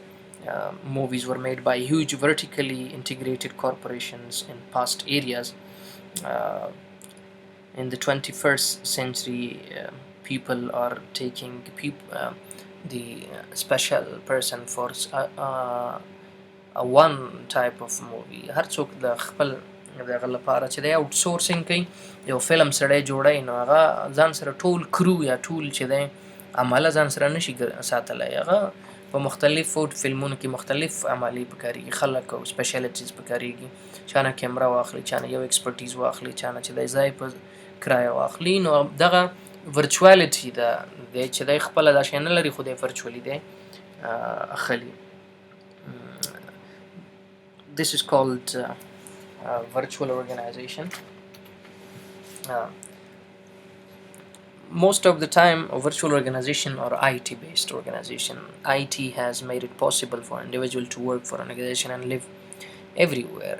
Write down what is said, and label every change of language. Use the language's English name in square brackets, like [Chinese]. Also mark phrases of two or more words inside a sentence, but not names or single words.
[English] Movies were made by huge vertically integrated corporations in past eras. Uh, in the 21st century, people are taking the special person for one type of movie. [Pashto] هر څوک د خپل دغه لپاره چې دی اوټ سورسینګ کوي، یو فلم سړی جوړی نو هغه ځان سره ټول کرو یا ټول چې دی عمله ځان سره نشي ساتلی. هغه په مختلفو فلمونو کې مختلف عملې پکارېږي، خلک او سپیشلیټیز پکارېږي، چا نه کیمره واخلي، چا نه یو ایکسپرټیز واخلي، چا نه چې دی ځای په کرایه واخلي. نو دغه ورچوالټي ده دی چې دی خپله دا شی نه لري خو دی ورچوالي دی اخلي. [English] This is called virtual organization. Uh, most of the time, a virtual organization or IT based organization, IT has made it possible for an individual to work for an organization and live everywhere.